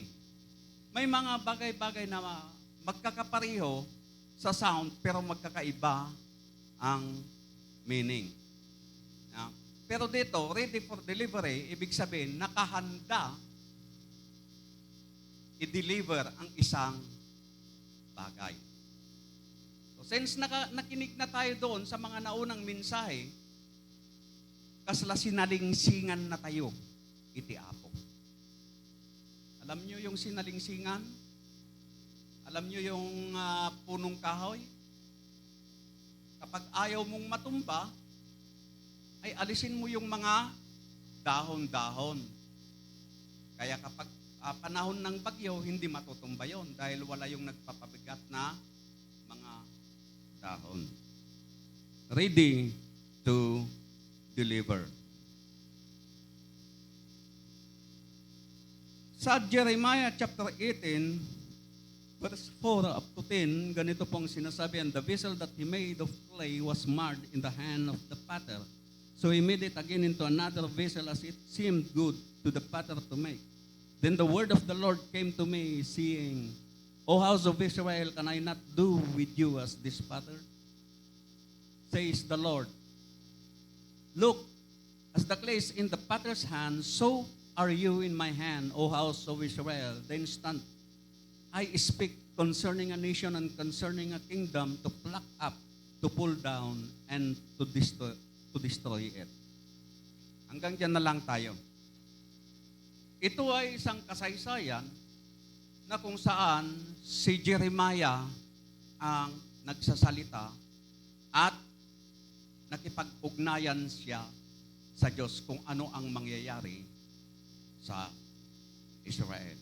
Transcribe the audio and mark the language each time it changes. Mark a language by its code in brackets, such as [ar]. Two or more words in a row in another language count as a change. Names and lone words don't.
[tl] May mga bagay-bagay na magkakapareho sa sound pero magkakaiba ang meaning. Pero dito, [en] ready for delivery, [tl] ibig sabihin, nakahanda i-deliver ang isang bagay. [en] So since [tl] nakinig na tayo doon sa mga naunang mensahe, [ilo] kasla sinalingsingan na tayo, iti Apo. [tl] Alam nyo yung sinalingsingan? Alam nyo yung punong kahoy? Kapag ayaw mong matumba, ay alisin mo yung mga dahon-dahon. Kaya kapag panahon ng bagyo, hindi matutumba yon dahil wala yung nagpapabigat na mga dahon. [en] Ready to deliver. [tl] Sa Jeremiah chapter 18, verse 4 up to 10, ganito pong sinasabi, [en] and the vessel that he made of clay was marred in the hand of the potter. So he made it again into another vessel as it seemed good to the potter to make. Then the word of the Lord came to me, saying, O house of Israel, can I not do with you as this potter? Says the Lord. Look, as the clay is in the potter's hand, so are you in my hand, O house of Israel. Then stand, I speak concerning a nation and concerning a kingdom to pluck up, to pull down, and to destroy it. [tl] Hanggang dyan na lang tayo. Ito ay isang kasaysayan na kung saan si Jeremiah ang nagsasalita at nakipag-ugnayan siya sa Diyos kung ano ang mangyayari sa Israel.